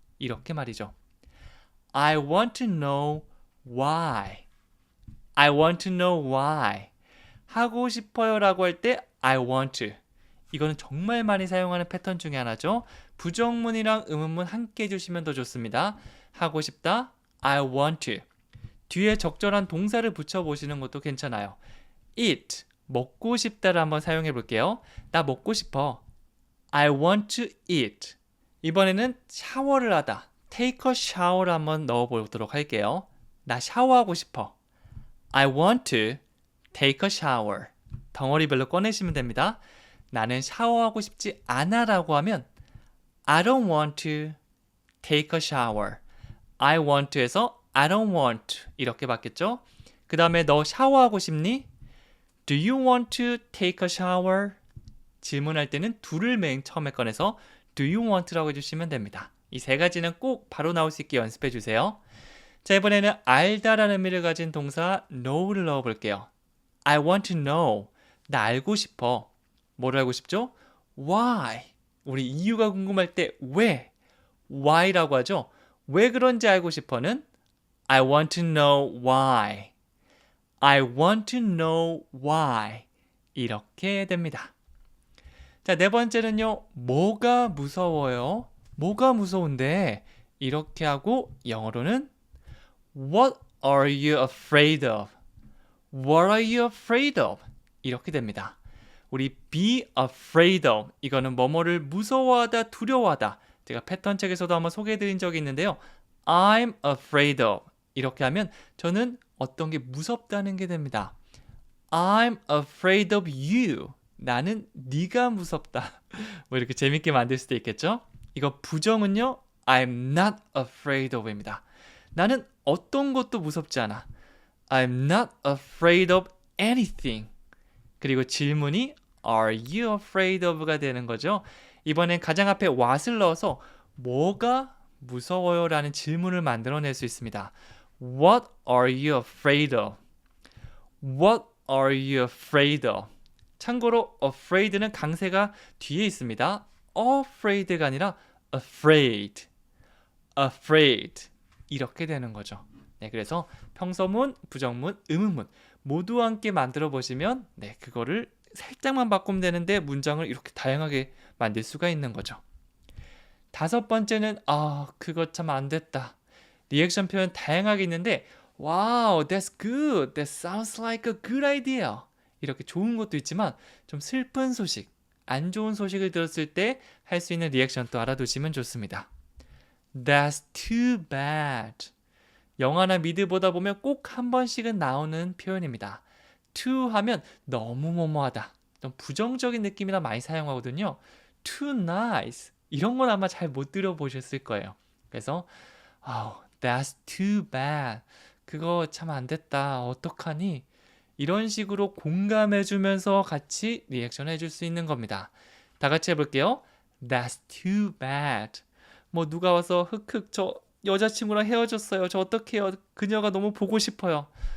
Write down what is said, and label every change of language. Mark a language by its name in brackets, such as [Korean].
[Korean] 이렇게 말이죠. [English] I want to know why. I want to know why. [Korean] 하고 싶어요 라고 할 때 [English] I want to. [Korean] 이거는 정말 많이 사용하는 패턴 중에 하나죠. 부정문이랑 의문문 함께 해주시면 더 좋습니다. 하고 싶다, [English] I want to. [Korean] 뒤에 적절한 동사를 붙여보시는 것도 괜찮아요. eat, 먹고 싶다를 한번 사용해 볼게요. 나 먹고 싶어. [English] I want to eat. [Korean] 이번에는 샤워를 하다, [English] take a shower [Korean] 를 한번 넣어보도록 할게요. 나 샤워하고 싶어. [English] I want to take a shower. [Korean] 덩어리별로 꺼내시면 됩니다. 나는 샤워하고 싶지 않아 라고 하면 [English] I don't want to take a shower. I want to [Korean] 에서 [English] I don't want [Korean] 이렇게 바뀌었죠. 그 다음에 너 샤워하고 싶니? [English] Do you want to take a shower? [Korean] 질문할 때는 do를 맨 처음에 꺼내서 [English] Do you want? [Korean] 라고 해주시면 됩니다. 이 세 가지는 꼭 바로 나올 수 있게 연습해 주세요. 자, 이번에는 알다라는 의미를 가진 동사 know를 넣어볼게요. [English] I want to know. [Korean] 나 알고 싶어. 뭐를 알고 싶죠? Why. 우리 이유가 궁금할 때 왜? Why라고 하죠. 왜 그런지 알고 싶어는 [English] I want to know why. I want to know why. [Korean] 이렇게 됩니다. 자, 네 번째는요. 뭐가 무서워요? 뭐가 무서운데? 이렇게 하고 영어로는 [English] What are you afraid of? What are you afraid of? [Korean] 이렇게 됩니다. 우리 be afraid of 이거는 뭐뭐를 무서워하다, 두려워하다. 제가 패턴 책에서도 한번 소개해드린 적이 있는데요. [English] I'm afraid of [Korean] 이렇게 하면 저는 어떤 게 무섭다는 게 됩니다. [English] I'm afraid of you. [Korean] 나는 네가 무섭다. 뭐 이렇게 재밌게 만들 수도 있겠죠? 이거 부정은요. [English] I'm not afraid of입니다. [Korean] 나는 어떤 것도 무섭지 않아. [English] I'm not afraid of anything. [Korean] 그리고 질문이 [English] Are you afraid of [Korean] 가 되는 거죠. 이번엔 가장 앞에 what을 넣어서 뭐가 무서워요? 라는 질문을 만들어낼 수 있습니다. [English] What are you afraid of? What are you afraid of? [Korean] 참고로 afraid는 강세가 뒤에 있습니다. afraid가 아니라 afraid, afraid 이렇게 되는 거죠. 네, 그래서 평서문, 부정문, 의문문 모두 함께 만들어 보시면 네, 그거를 살짝만 바꾸면 되는데 문장을 이렇게 다양하게 만들 수가 있는 거죠. 다섯 번째는 그거 참 안 됐다. 리액션 표현 다양하게 있는데 [English] wow, that's good. That sounds like a good idea. [Korean] 이렇게 좋은 것도 있지만 좀 슬픈 소식, 안 좋은 소식을 들었을 때 할 수 있는 리액션도 알아두시면 좋습니다. [English] That's too bad. [Korean] 영화나 미드 보다 보면 꼭 한 번씩은 나오는 표현입니다. too 하면 너무 뭐뭐하다. 좀 부정적인 느낌이라 많이 사용하거든요. [English] too nice. [Korean] 이런 건 아마 잘 못 들어보셨을 거예요. [English] 그래서 that's too bad. [Korean] 그거 참 안 됐다. 어떡하니? 이런 식으로 공감해주면서 같이 리액션 해줄 수 있는 겁니다. 다 같이 해볼게요. [English] That's too bad. [Korean] 뭐 누가 와서 흑흑 저 여자친구랑 헤어졌어요. 저 어떡해요? 그녀가 너무 보고 싶어요.